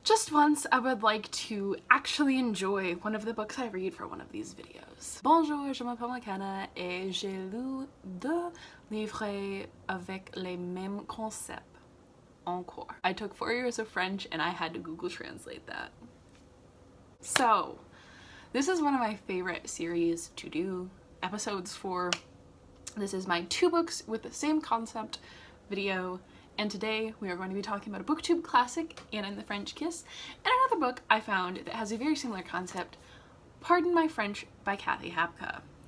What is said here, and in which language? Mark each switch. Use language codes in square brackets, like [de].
[en] Just once, I would like to actually enjoy one of the books I read for one of these videos. [fr] Bonjour, je m'appelle McKenna et j'ai lu 2 livres avec les mêmes concepts en cours. [en] I took 4 years of French and I had to Google Translate that. So, this is one of my favorite series to do episodes for. This is my 2 books with the same concept video, and today we are going to be talking about a booktube classic, Anna and the French Kiss, and another book I found that has a very similar concept, Pardon My French by Kathy Hapka.